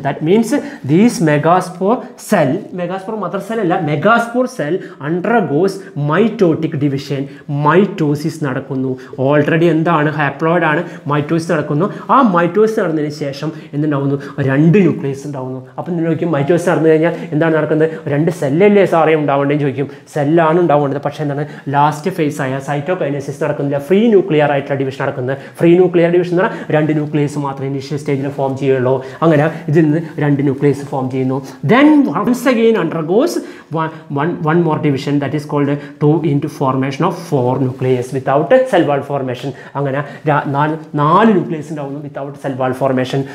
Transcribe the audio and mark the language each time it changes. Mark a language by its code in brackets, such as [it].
[en] That means this megaspore mother cell alla, megaspore cell undergoes mitotic division. [ml] Mitosis നടക്കുന്നു. Already എന്താണ്? Haploid ആണ്. Mitosis നടക്കുന്നു. ആ mitosis നടന്നതിന് ശേഷം എന്തുണ്ടാവുന്നു? 2 ന്യൂക്ലിയസ് ഉണ്ടാവുന്നു. അപ്പം നിങ്ങൾ ചോദിക്കും മൈറ്റോസിസ് നടന്നു കഴിഞ്ഞാൽ എന്താണ് നടക്കുന്നത്? 2 സെല്ലല്ലേ സാറേ ഉണ്ടാവേണ്ടതെന്ന് ചോദിക്കും. സെല്ലാണ് ഉണ്ടാവേണ്ടത്. പക്ഷേ എന്താണ്? ലാസ്റ്റ് ഫേസ് ആയ സൈറ്റോകൈനസിസ് നടക്കുന്നില്ല. ഫ്രീ ന്യൂക്ലിയർ ആയിട്ടുള്ള ഡിവിഷൻ നടക്കുന്നത്. ഫ്രീ ന്യൂക്ലിയർ ഡിവിഷൻ എന്ന് പറഞ്ഞാൽ 2 ന്യൂക്ലിയസ് മാത്രമേ ഇനീഷ്യൽ സ്റ്റേജിൽ ഫോം ചെയ്യുള്ളൂ. അങ്ങനെ ഇതിൽ നിന്ന് 2 ന്യൂക്ലിയസ് ഫോം ചെയ്യുന്നു. [en] Then once again undergoes one more division, that is called 2 into formation of 4 nucleus without cell wall formation. [ml] അങ്ങനെ 4 ന്യൂക്ലിയസ് ഉണ്ടാവുന്നു [en] without cell wall formation.